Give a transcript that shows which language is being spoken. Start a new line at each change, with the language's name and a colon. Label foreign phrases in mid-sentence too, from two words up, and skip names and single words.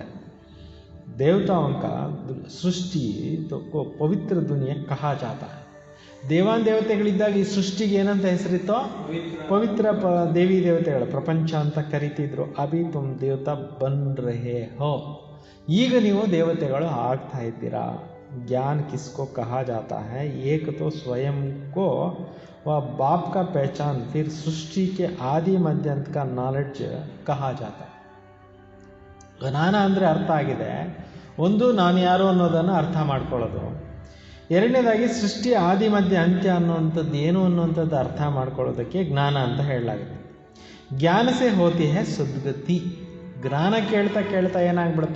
Hindi: देवताओं का सृष्टि पवित्र दुनिया कहा जाता है,
Kannada: ದೇವಾನ್ ದೇವತೆಗಳಿದ್ದಾಗ ಈ ಸೃಷ್ಟಿಗೆ ಏನಂತ ಹೆಸರಿತ್ತೋ? ಪವಿತ್ರ ದೇವಿ ದೇವತೆಗಳ ಪ್ರಪಂಚ ಅಂತ ಕರಿತಿದ್ರು.
Hindi: अभी तुम देवता बन रहे हो,
Kannada: ಈಗ ನೀವು ದೇವತೆಗಳು ಆಗ್ತಾ ಇದ್ದೀರಾ.
Hindi: ज्ञान किसको कहा जाता है? एक तो स्वयं को व बाप का पहचान, फिर सृष्टि के आदि मध्यांत का नॉलेज कहा जाता है.
Kannada: ಜ್ಞಾನ ಅಂದರೆ ಅರ್ಥ ಆಗಿದೆ. ಒಂದು, ನಾನು ಯಾರು ಅನ್ನೋದನ್ನು ಅರ್ಥ ಮಾಡ್ಕೊಳ್ಳೋದು. ಎರಡನೇದಾಗಿ ಸೃಷ್ಟಿ ಆದಿ ಮಧ್ಯ ಅಂತ್ಯ ಅನ್ನುವಂಥದ್ದು ಏನು ಅನ್ನುವಂಥದ್ದು ಅರ್ಥ ಮಾಡ್ಕೊಳ್ಳೋದಕ್ಕೆ ಜ್ಞಾನ ಅಂತ ಹೇಳಲಾಗುತ್ತೆ.
Hindi: ज्ञान से होती है सद्गति,
Kannada: ಜ್ಞಾನ ಕೇಳ್ತಾ ಕೇಳ್ತಾ ಏನಾಗ್ಬಿಡುತ್ತೆ?